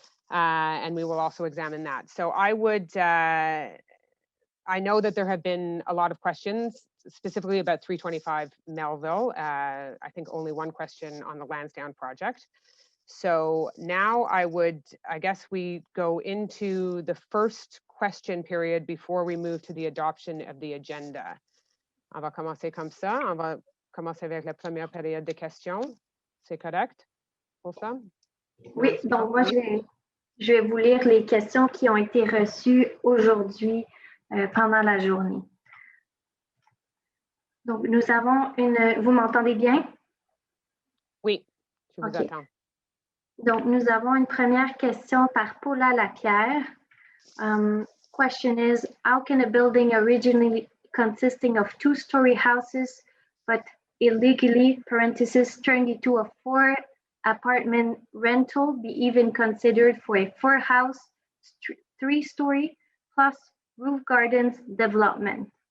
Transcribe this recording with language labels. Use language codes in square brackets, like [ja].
[en] And we will also examine that. So I know that there have been a lot of questions specifically about 325 Melville. I think only one question on the Lansdowne project. So now I guess we go into the first question period before we move to the adoption of the agenda. [fr] On va commencer comme ça. On va commencer avec la première période de questions. C'est correct pour ça? Oui, donc moi, je vais vous lire les questions qui ont été reçues aujourd'hui pendant la journée. Donc, nous avons une... Vous m'entendez bien? Oui, je vous OK. attends. Donc, nous avons une première question par Paula Lapierre. [en] Question is, how can a building originally consisting of two-story houses, but illegally, parentheses, turned into a 4-apartment rental be even considered for a 4-house, 3-story plus roof gardens development?